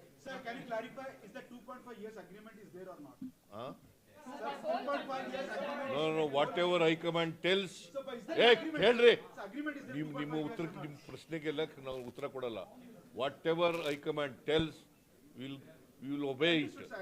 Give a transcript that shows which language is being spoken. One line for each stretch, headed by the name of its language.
English: Sir, can you clarify, is the 2.5 years agreement is there or not? Huh? Sir, 2.5 years agreement. No, whatever High Command tells. So, is there agreement?
Kannada: ಹೇಳ್ರಿ,
English: Sir, agreement is there.
Kannada: ನಿಮ್ಮ ಪ್ರಶ್ನೆಗೆಲ್ಲ ನಾವು ಉತ್ತರ ಕೊಡಲ್ಲ.
English: Whatever High Command tells, we will obey it.